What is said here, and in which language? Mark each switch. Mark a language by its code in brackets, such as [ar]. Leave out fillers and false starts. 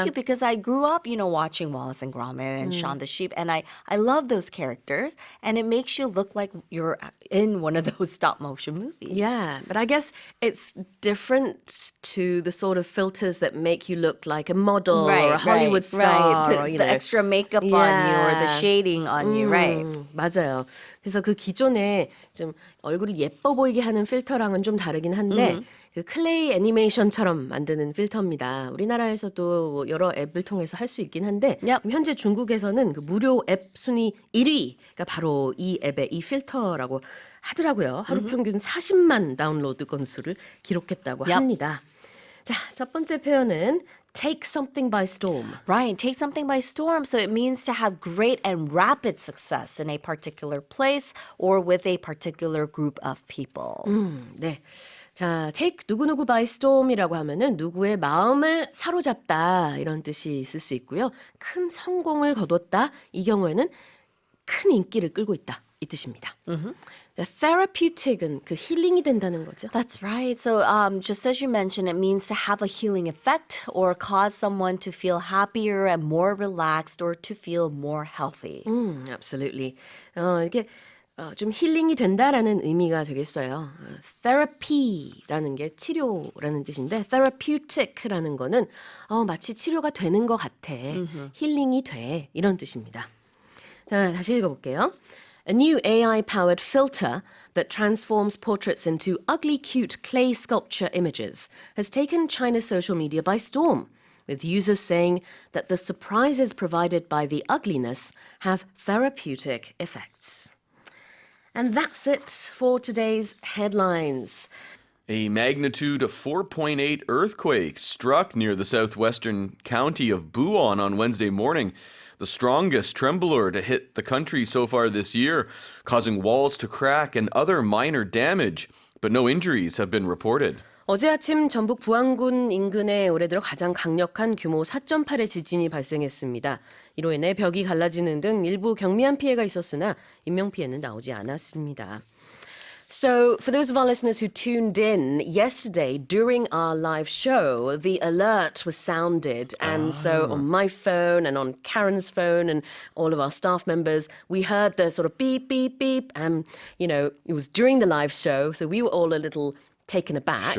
[en] and cute because I grew up, watching Wallace and Gromit and Shaun the Sheep, and I love those characters, and it makes you look like you're in one of those stop motion movies. Yeah, but I guess it's different to the sort of filters that make you look like a model or a Hollywood star. right. Or, The extra makeup on you or the Yeah. shading on you, right? [ko] 맞아요. 그래서 그 기존에 좀 얼굴을 예뻐 보이게 하는 필터랑은 좀 다르긴 한데 그 클레이 애니메이션처럼 만드는 필터입니다. 우리나라에서도 뭐 여러 앱을 통해서 할 수 있긴 한데 [en] Yep. [ko] 현재 중국에서는 그 무료 앱 순위 1위가 바로 이 앱의 이 필터라고 하더라고요. 하루 평균 40만 다운로드 건수를 기록했다고 [en] Yep. [ko] 합니다. 자, 첫 번째 표현은 [en] take something by storm. Right, take something by storm. So it means to have great and rapid success in a particular place or with a particular group of people. [ko] 네. 자, take 누구누구 [en] by storm [ko] 이라고 하면은 누구의 마음을 사로잡다 이런 뜻이 있을 수 있고요. 큰 성공을 거뒀다. 이 경우에는 큰 인기를 끌고 있다. 이 뜻입니다. therapeutic은 그 힐링이 된다는 거죠. [en] That's right. So, just as you mentioned, it means to have a healing effect or cause someone to feel happier and more relaxed or to feel more healthy. Absolutely. [ko] 이게 좀 힐링이 된다라는 의미가 되겠어요. therapy라는 게 치료라는 뜻인데 therapeutic라는 거는 마치 치료가 되는 것 같아. 힐링이 돼. 이런 뜻입니다. 자, 다시 읽어볼게요. [en] A new AI-powered filter that transforms portraits into ugly, cute clay sculpture images has taken China's social media by storm, with users saying that the surprises provided by the ugliness have therapeutic effects. And that's it for today's headlines. A magnitude of 4.8 earthquake struck near the southwestern county of Buon on Wednesday morning, the strongest trembler to hit the country so far this year, causing walls to crack and other minor damage, but no injuries have been reported. [ko] 어제 아침 전북 부안군 인근에 올해 들어 가장 강력한 규모 4.8의 지진이 발생했습니다. 이로 인해 벽이 갈라지는 등 일부 경미한 피해가 있었으나 인명피해는 나오지 않았습니다. [en] So, for those of our listeners who tuned in yesterday during our live show, the alert was sounded. And so on my phone and on Karen's phone and all of our staff members, we heard the sort of beep, beep, beep. And, it was during the live show. So we were all a little taken aback.